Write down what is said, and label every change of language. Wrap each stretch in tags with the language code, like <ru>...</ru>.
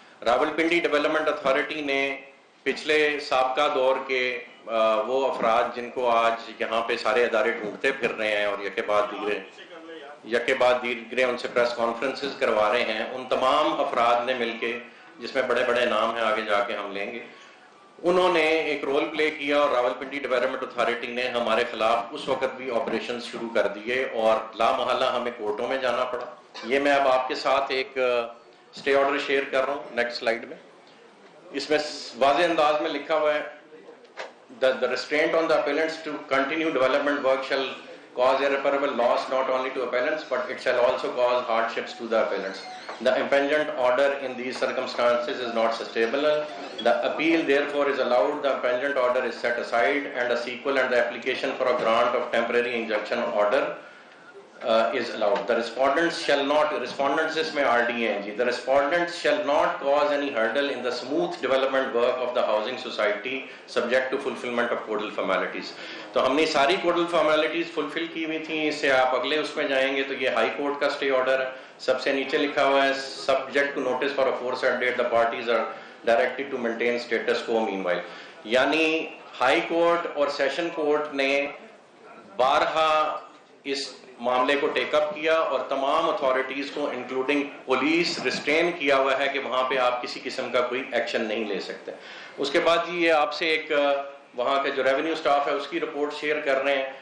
<ur>Rawalpindi development authority نے پچھلے سابقہ دور کے وہ افراد جن کو آج یہاں پہ سارے ادارے ڈھونڈتے پھر رہے ہیں اور یکے بعد دیگرے ان سے پریس کانفرنسز کروا رہے ہیں, ان تمام افراد نے مل کے, جس میں بڑے بڑے نام ہیں آگے جا کے ہم لیں گے, انہوں نے ایک رول پلے کیا اور راولپنڈی ڈیولپمنٹ اتھارٹی نے ہمارے خلاف اس وقت بھی آپریشن شروع کر دیے اور لا محالہ ہمیں کورٹوں میں جانا پڑا. یہ میں اب آپ کے ساتھ ایک اسٹے آرڈر شیئر کر رہا ہوں نیکسٹ سلائیڈ میں. اس میں واضح انداز میں لکھا ہوا ہے</ur> <en>the restraint on the appellants to continue development work shall cause irreparable loss not only to appellants but it shall also cause hardships to the appellants. The impingement order in these circumstances is not sustainable. The appeal therefore is allowed. The impingement order is set aside and a sequel and the application for a grant of temporary injunction order is allowed. The respondents shall not, respondents is میں RDNG, the respondents shall not cause any hurdle in the smooth development work of the housing society subject to fulfillment of codal formalities.</en> <ur>تو ہم نے ساری</ur> <en>codal formalities fulfill</en> <ur>کی ہوئی تھیں. اس سے آپ اگلے اس میں جائیں گے تو یہ ہائی کورٹ کا اسٹے آرڈر ہے. سب سے نیچے لکھا ہوا ہے</ur> <en>subject to notice for a foresaid date the parties are directed to maintain status quo meanwhile.</en> <ur>یعنی ہائی کورٹ اور سیشن کورٹ نے بارہا اس معاملے کو ٹیک اپ کیا اور تمام اتھارٹیز کو انکلوڈنگ پولیس ریسٹرین کیا ہوا ہے کہ وہاں پہ آپ کسی قسم کا کوئی ایکشن نہیں لے سکتے. اس کے بعد یہ آپ سے ایک وہاں کا جو ریونیو سٹاف ہے اس کی رپورٹ شیئر کر رہے ہیں.</ur>